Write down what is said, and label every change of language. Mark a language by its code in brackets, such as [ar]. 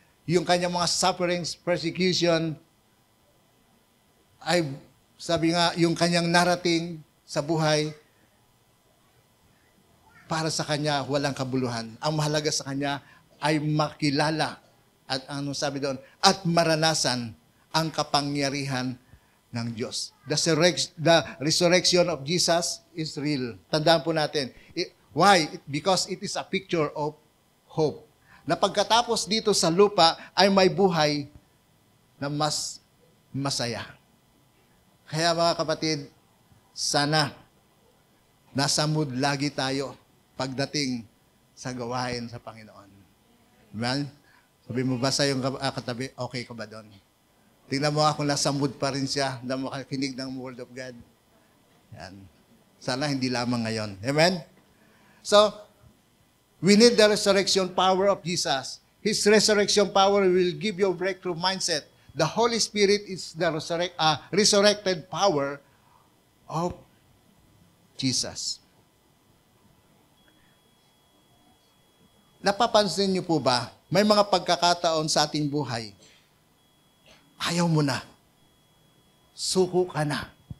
[tl] Yung kanyang mga sufferings, persecution, ay sabi nga, yung kanyang narating sa buhay, para sa kanya, walang kabuluhan. Ang mahalaga sa kanya ay makilala at ano sabi doon, at maranasan ang kapangyarihan ng Diyos. [en] The resurrection of Jesus is real. [tl] Tandaan po natin. [en] Why? Because it is a picture of hope. [tl] Na pagkatapos dito sa lupa ay may buhay na mas masaya. Kaya mga kapatid, sana nasa mood lagi tayo pagdating sa gawain sa Panginoon. Amen? Sabi mo ba sa iyong katabi, okay ka ba doon? Tingnan mo kung nasa mood pa rin siya na makakinig ng Word of God. Yan. Sana hindi lamang ngayon. Amen? [en] So, we need the resurrection power of Jesus. His resurrection power will give you a breakthrough mindset. The Holy Spirit is the resurrected power of Jesus. [tl] Napapansin niyo po ba, may mga pagkakataon sa ating buhay, ayaw mo na, suko ka na.